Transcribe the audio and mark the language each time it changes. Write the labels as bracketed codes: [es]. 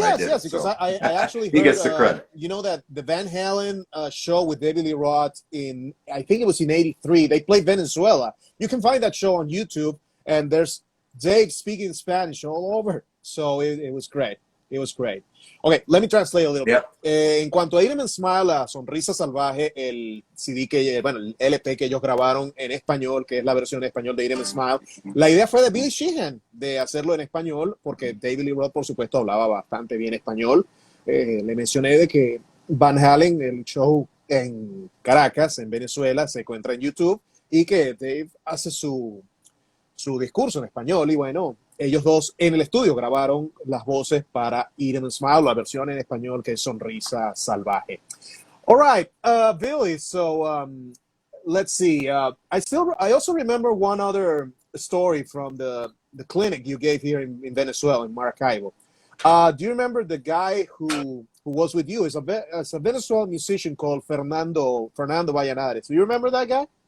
[en] yes, I did yes, it, because so. I actually heard, he gets the credit. You know that the Van Halen show with David Lee Roth I think it was in '83. They played Venezuela. You can find that show on YouTube, and there's Dave speaking Spanish all over. So it was great. It was great. Okay, let me translate a little bit. [es] En cuanto a Irem Smile, a Sonrisa Salvaje, el CD el LP que ellos grabaron en español, que es la versión en español de Irem Smile, la idea fue de BillySheehan, de hacerlo en español, porque David Lee Roth, por supuesto, hablaba bastante bien español. Le mencioné de que Van Halen, el show en Caracas, en Venezuela, se encuentra en YouTube, y que Dave hace su discurso en español, y bueno, ellos dos en el estudio grabaron las voces para Irem Smile, la versión en español que es Sonrisa Salvaje. [en] All right, Billy, so let's see. I also remember one other story from the clinic you gave here in Venezuela, in Maracaibo. Do you remember the guy who was with you? It's a Venezuelan musician called Fernando Valladares. Do you remember that guy?